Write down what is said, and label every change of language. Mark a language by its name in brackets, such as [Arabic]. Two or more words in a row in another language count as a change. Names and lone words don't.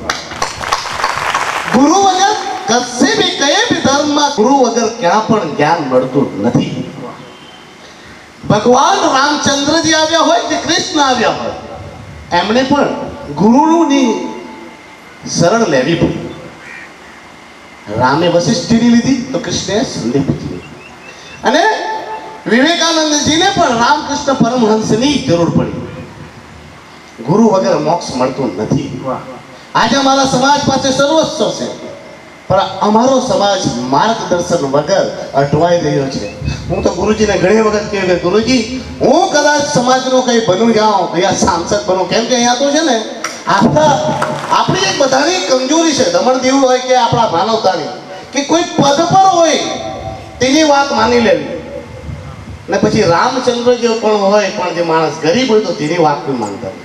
[Gujarati] ગુરુ વગર કશે બી કઈ બી ધર્મમાં ગુરુ વગર ક્યાં પણ જ્ઞાન મળતું નથી। ભગવાન રામચંદ્રજી આવ્યા હોય કે કૃષ્ણ આવ્યા હોય, એમણે પણ ગુરુની શરણ લેવી પડી। રામે વશિષ્ઠીની લીધી તો કૃષ્ણે સંદીપજી અને વિવેકાનંદજીને પણ રામકૃષ્ણ પરમહંસની જરૂર પડી। ગુરુ વગર મોક્ષ મળતો નથી। આજ હમારા સમાજ પાસે સર્વસ્વ છે, પણ અમારો સમાજ માર્ગદર્શન વગર અટવાઈ રહ્યો છે. હું તો ગુરુજીને ઘણી વખત કહ્યું કે ગુરુજી, હું કદાચ સમાજનો કંઈ બનું જાઉં, અહીંયા સાંસદ બનું, કેમ કે અહીંયા તો છે ને આપણી એક બધાની કમજોરી છે, દમણદેવ હોય કે આપણા માનવતાની, કે કોઈ પદ પર હોય તેની વાત માની લેવી, ને પછી રામચંદ્ર જેવો પણ હોય પણ જે માણસ ગરીબ હોય તો તેની વાત પણ માનતા નહીં.